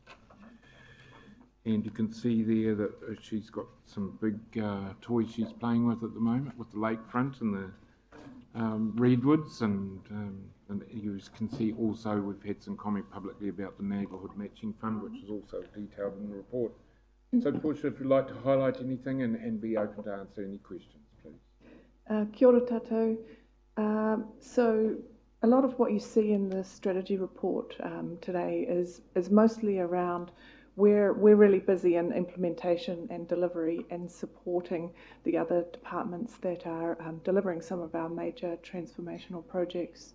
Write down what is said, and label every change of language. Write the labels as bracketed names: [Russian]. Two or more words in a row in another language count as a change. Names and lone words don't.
[English] And you can see there that she's got some big toys she's playing with at the moment, with the lakefront and the redwoods, and you can see also we've had some comment publicly about the Neighbourhood Matching Fund, which is also detailed in the report. So Portia, if you'd like to highlight anything and be open to answer any questions, please. [Māori] Kia ora tātou. [English] So a lot of what you see in the strategy report today is mostly around we're really busy in implementation and delivery and supporting the other departments that are delivering some of our major transformational projects.